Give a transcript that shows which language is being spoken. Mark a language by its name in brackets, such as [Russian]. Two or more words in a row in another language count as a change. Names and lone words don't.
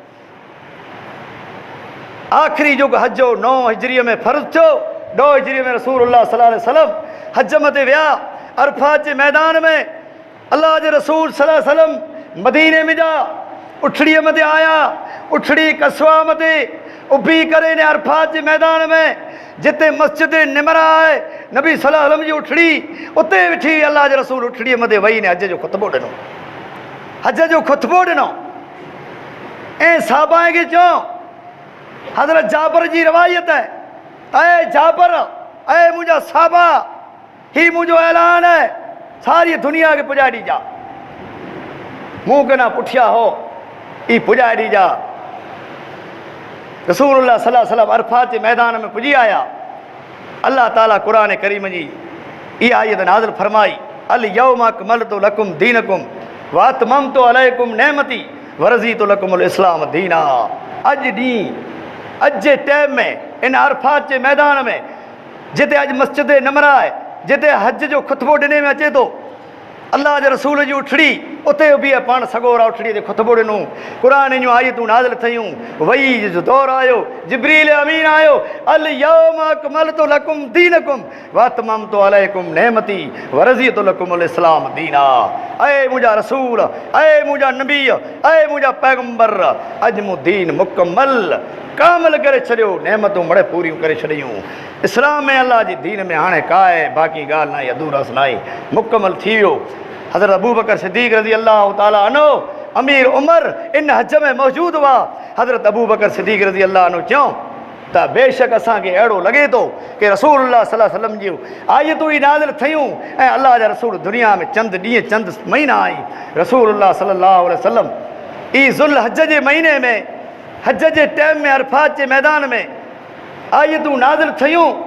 [Sindhi] आख़िरी जेको हज हो 9 हिजरीअ में फ़र्ज़ थियो 2 हिजरीअ में रसूलुल्लाह [Arabic] صلى الله عليه وسلم [Sindhi] हज मथे विया अरफात जे मैदान में अल्लाह जे रसूल [Arabic] صلى الله عليه وسلم [Sindhi] मदीने में जा उठड़ीअ मथे आया उठड़ी कसवा मथे उभी करे इन अरफात जे मैदान में जिते मस्जिद निमरा आहे नबी [Arabic] صلى الله عليه وسلم [Sindhi] जी उठड़ी उते वेठी अल्लाह जे रसूल उठड़ीअ मथे वेही ने हज जो ख़ुतबो ॾिनो हज जो ख़ुतबो ॾिनो ऐं साहबा खे चयो हज़रत जाबर जी रवायत है ऐ जाबर ऐ मुंहिंजा साहबा ही मुंहिंजो ऐलान है सारी दुनिया के पुॼाए ॾीजा मूं कना पुठिया हो ई पुॼाए ॾीजा रसूलुल्लाह [Arabic] صلى الله عليه وسلم [Sindhi] अरफात जे मैदान में पुॼी आया अल्लाह ताला क़ुरान करीम जी इहा आयत नाज़िल फरमाई [Arabic] اليوم أكملت لكم دينكم وأتممت عليكم نعمتي ورضيت لكم الإسلام دينا [Sindhi] अॼु ॾींहुं अॼु जे टाइम में इन अरफात जे मैदान में जिते अॼु मस्जिद नमरा आहे जिते हज जो ख़ुतबो ॾिने में अचे थो अल्लाह जे रसूल जी उठड़ी उते बि पाण सगोरा उठड़ी ते ख़ुतबो ॾिनो क़ुरान जूं आयतूं नाज़िल थियूं वही जो दौर आयो जिब्रील अमीन आयो [Arabic] اليوم أكملت لكم دينكم وأتممت عليكم نعمتي ورضيت لكم الإسلام دينا [Sindhi] ऐ मुंहिंजा रसूल ऐ मुंहिंजा नबी ऐ मुंहिंजा पैगंबर अॼु मूं दीन मुकमल कामिल करे छॾियो नेमतूं मड़े पूरियूं करे छॾियूं इस्लाम में अल्लाह जी दीन में हाणे का आहे बाक़ी ॻाल्हि न आहे अधूरस न आहे मुकमल थी वियो हज़रत अबू बकर सिद्दीक़ [Arabic] رضي الله تعالى عنه [Sindhi] अमीर उमर इन हज में मौजूदु हुआ हज़रत अबू बकर सिद्दीक़ [Arabic] رضي الله عنه [Sindhi] चयो त बेशक असांखे अहिड़ो लॻे थो कि रसूलुल्लाह [Arabic] صلى الله عليه وسلم [Sindhi] जूं आयतूं ई नाज़िल थियूं ऐं अल्लाह जा रसूल दुनिया में चंद ॾींहं चंद महीना आई रसूलुल्लाह [Arabic] صلى الله عليه وسلم [Sindhi] ई ज़ुल हज जे महीने में हज जे टाइम में अरफात जे मैदान में आयतूं नाज़िल थियूं